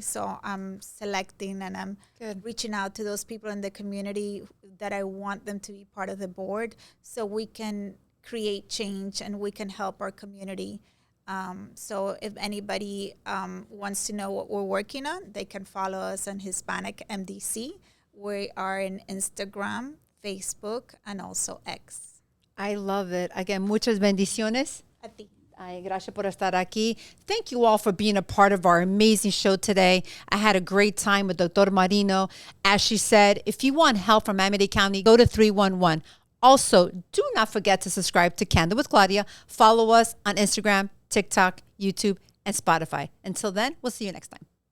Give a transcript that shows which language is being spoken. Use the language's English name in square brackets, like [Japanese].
[English] So I'm selecting and I'm reaching out to those people in the community that I want them to be part of the board, so we can create change and we can help our community. So if anybody wants to know what we're working on, they can follow us on Hispanic MDC. We are in Instagram, Facebook, and also X. I love it. [Spanish] Again, muchas bendiciones. A ti. Ay, gracias por estar aquí. [English] Thank you all for being a part of our amazing show today. I had a great time with Dr. Marino. As she said, if you want help from Miami-Dade County, go to 311. Also, do not forget to subscribe to Candid with Claudia. Follow us on Instagram, TikTok, YouTube, and Spotify. Until then, we'll see you next time.